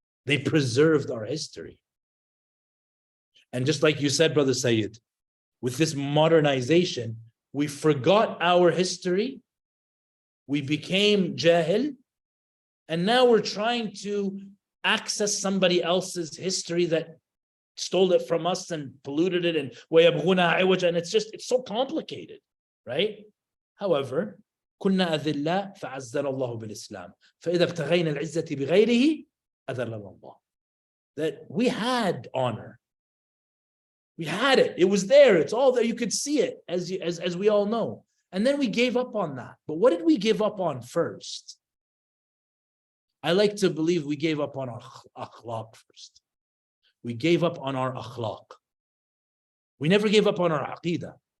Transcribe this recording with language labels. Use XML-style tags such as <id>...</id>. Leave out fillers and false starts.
<en>They preserved our history. And just like you said, Brother Sayyid, with this modernization, we forgot our history. We became jahil. And now we're trying to access somebody else's history that stole it from us and polluted it, and it's so complicated, right?</en> <ar>However, كنا أذلاء فعزنا الله بالإسلام فإذا ابتغينا العزة بغيره أذلنا الله.</ar> <en>That we had honor. We had it. It was there. It's all there. You could see it, as we all know. And then we gave up on that. But what did we give up on first? I like to believe we gave up on our akhlaq first. We gave up on our akhlaq. We never gave up on our aqidah.</en>